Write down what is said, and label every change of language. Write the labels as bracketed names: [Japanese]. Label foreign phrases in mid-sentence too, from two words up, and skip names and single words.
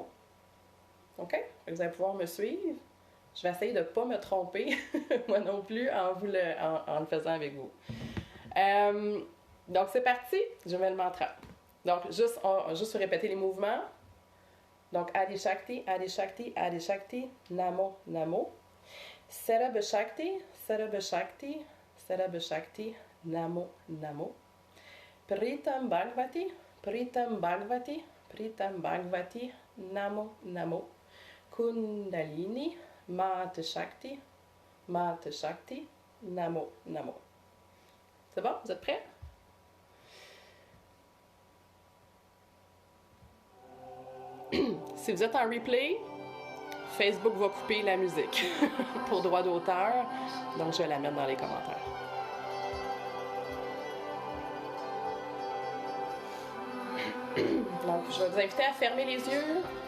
[French] OK? Vous allez pouvoir me suivre. Je vais essayer de ne pas me tromper, moi non plus, en le faisant avec vous. Donc, c'est parti. Je mets le mantra. Donc, juste répéter les mouvements. Donc, [Sanskrit] आदि शक्ति, आदि शक्ति, आदि शक्ति, नमो नमो. सरब शक्ति, सरब शक्ति, सरब शक्ति, नमो नमो. प्रीतम भगवती, प्रीतम भगवती, प्रीतम भगवती, नमो नमो. कुण्डलिनी, माता शक्ति, माता शक्ति, नमो नमो. [French] C'est bon? Vous êtes prêts? Si vous êtes en replay, Facebook va couper la musique pour droit d'auteur, donc je vais la mettre dans les commentaires. Donc, je vais vous inviter à fermer les yeux.